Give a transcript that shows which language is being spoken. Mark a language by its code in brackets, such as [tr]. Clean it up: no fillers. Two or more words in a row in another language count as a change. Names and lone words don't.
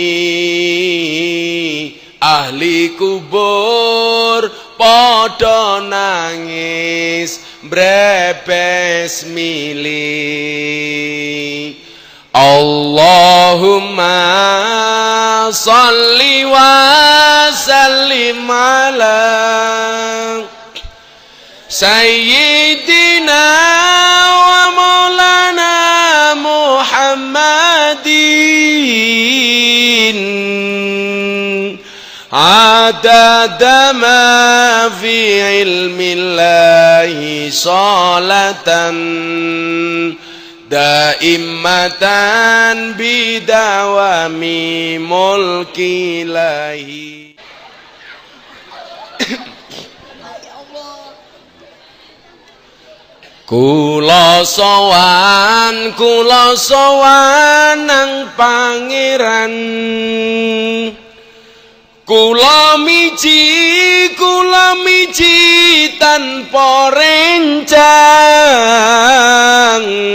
[jv] ahli kubur padha nangis brebes mili [ar] اللهم صل وسلم على سيدنا ومولانا محمد عدد ما في علم الله صلاة دائمة بدوام ملك الله. [jv] Kula sowan nang pangeran kula miji tanpa rencang